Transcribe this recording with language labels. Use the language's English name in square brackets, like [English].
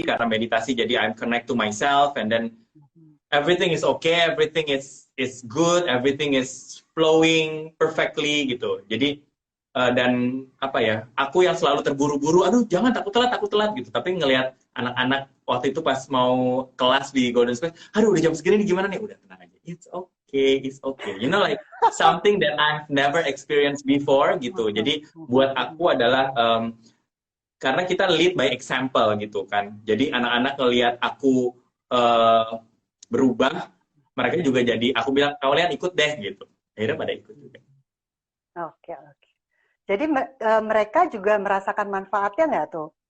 [Indonesian] Karena meditasi jadi [English] I'm connect to myself, and then everything is okay, everything is good, everything is flowing perfectly gitu. [Indonesian] Jadi dan apa ya, aku yang selalu terburu-buru, aduh jangan takut telat gitu. Tapi ngelihat anak-anak waktu itu pas mau kelas di Golden Space, aduh udah jam segini nih gimana nih? Udah tenang aja, [English] it's okay. You know like something that I've never experienced before gitu. [Indonesian] Jadi buat aku adalah karena kita [English] lead by example [Indonesian] gitu kan. Jadi anak-anak ngelihat aku berubah, mereka juga jadi, aku bilang kalian ikut deh gitu. Akhirnya pada ikut juga. Oke. Jadi mereka juga merasakan manfaatnya nggak tuh?